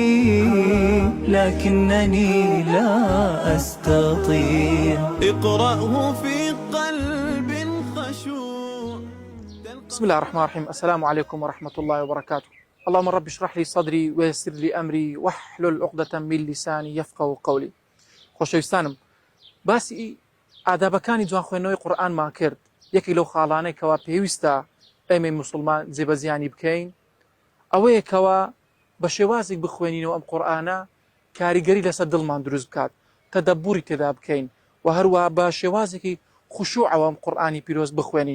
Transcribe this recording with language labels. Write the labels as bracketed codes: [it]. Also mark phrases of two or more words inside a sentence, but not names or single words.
[ar] لكنني لا أستطيع اقرأه في قلب خشوع. بسم الله الرحمن الرحيم. السلام عليكم ورحمة الله وبركاته. اللهم رب اشرح لي صدري ويسر لي أمري واحلل عقدة من لساني يفقهوا قولي. [ckb] خۆشەویستانم، باسی ئادابەکانی جوان خوێندنەوەی قورئانمان کرد. یەکی لەو خاڵانەی کەوا پێویستە ئێمە موسڵمان جێبەجیانی بکەین ئەوەیە کەوا بە شێوازێک بخوێنینەوە ئەم قورئانە کاریگەری لەسەر دڵمان دروست بکات، تەدەبوری تێدا بکەین و هەروە بە شێوازێکی خوشوعەوە ئەم قورئانی پیرۆز بخوێنین.